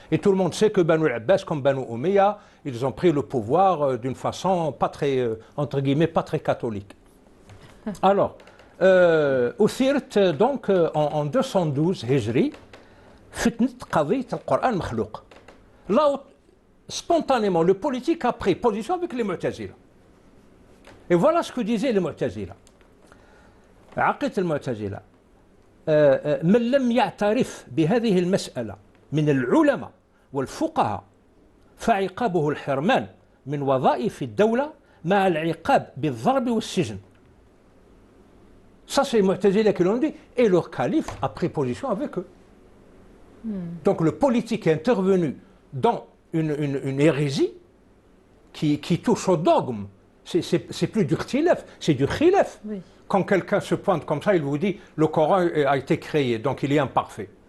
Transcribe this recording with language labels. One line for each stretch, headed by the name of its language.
French: Et tout le monde sait que Banu al-Abbas, comme Banu Umayya, ils ont pris le pouvoir d'une façon pas très, entre guillemets, pas très catholique. Alors,
Arabic: أثيرت
French: donc en
Arabic: 212 هجري فتنة قضية القرآن مخلوق.
French: Là, spontanément, le politique a pris position avec les Mu'tazila. Et voilà ce que disaient les Mu'tazila.
Arabic: عقيدة المعتزلة من لم يعترف بهذه المسألة من العلماء والفقهاء فعقابه الحرمان من وظائف الدولة مع العقاب بالضرب والسجن.
French: Ça, c'est les Mu'tazila qui l'ont dit, et leur calife a pris position avec eux. Donc le politique est intervenu dans une hérésie qui touche au dogme. C'est plus du khilaf, c'est du khilaf. Oui. Quand quelqu'un se pointe comme ça, il vous dit le Coran a été créé, donc il est imparfait.